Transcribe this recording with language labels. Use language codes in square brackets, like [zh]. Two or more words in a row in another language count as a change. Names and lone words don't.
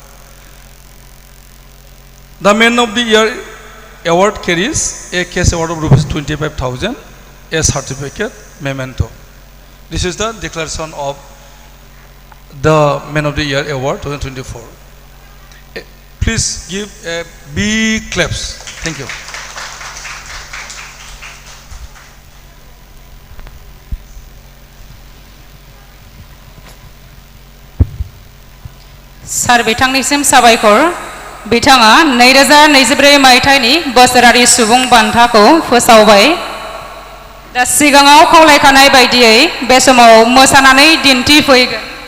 [en] The Man of the Year award carries a cash award of rupees 25,000, a certificate, memento. This is the declaration of the Man of the Year award 2024. Please give a big claps. Thank you. [brx] सार बिथांनिसिम साबायखर बिथाङा 2024 मायथाइनि बोसोरारि सुबुं बान्थाखौ फोसावबाय दा सिगाङाव खावलायखानाय बायदियै बे समाव मोसानानै दिन्थिफैगोन